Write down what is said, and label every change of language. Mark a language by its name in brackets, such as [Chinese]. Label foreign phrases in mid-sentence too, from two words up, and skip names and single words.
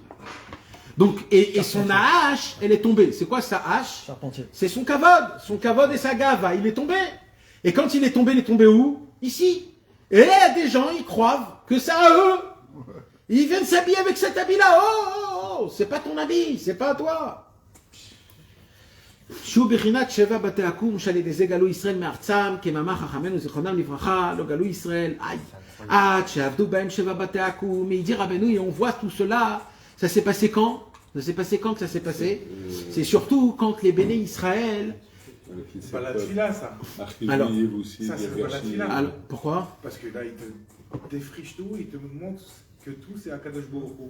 [French] Donc, et son hache, elle est tombée. C'est quoi sa hache? C'est son kavod et sa gava, il est tombé. Et quand il est tombé où? Ici. Et il y a des gens, ils croient que c'est à eux. Ils viennent s'habiller avec cet habit-là. Oh, c'est pas ton habit, c'est pas à toi. [Hebrew] שהוא בחינת שבעה בתי עכו"ם שעל ידי גלו ישראל מארצם כמאמר חכמינו זכרונם לברכה לא גלו ישראל עד שעבדו בהם שבעה בתי עכו"ם. [French] Il dit Rabbeinu, et on voit tout cela. Ça s'est passé quand? Ça s'est passé quand que ça s'est passé? C'est surtout quand les béné Israël. C'est pas la tfila, ça. Alors, ça, c'est pas la tfila. Alors, pourquoi? Parce que là, il te défriche tout, il te montre que tout, c'est [Hebrew] הקדוש ברוך הוא.